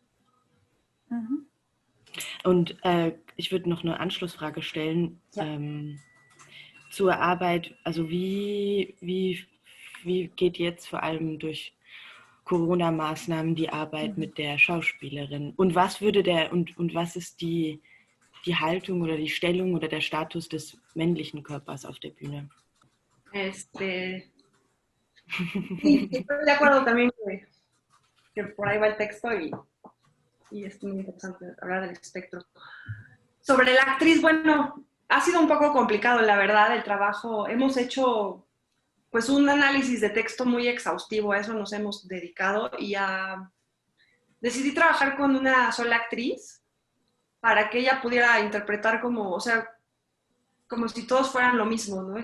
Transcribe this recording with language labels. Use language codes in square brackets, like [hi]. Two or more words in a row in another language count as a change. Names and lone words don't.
[de] Und ich würde noch eine Anschlussfrage stellen zur Arbeit. Also wie geht jetzt vor allem durch Corona-Maßnahmen die Arbeit mit der Schauspielerin? Und was würde und was ist die Haltung oder die Stellung oder der Status des männlichen Körpers auf der Bühne? [es] Sí, estoy de acuerdo también que por ahí va el texto y es muy interesante hablar del espectro. Sobre la actriz, bueno, ha sido un poco complicado, la verdad, el trabajo. Hemos hecho pues un análisis de texto muy exhaustivo, a eso nos hemos dedicado y decidí trabajar con una sola actriz para que ella pudiera interpretar como, o sea, como si todos fueran lo mismo, ¿no?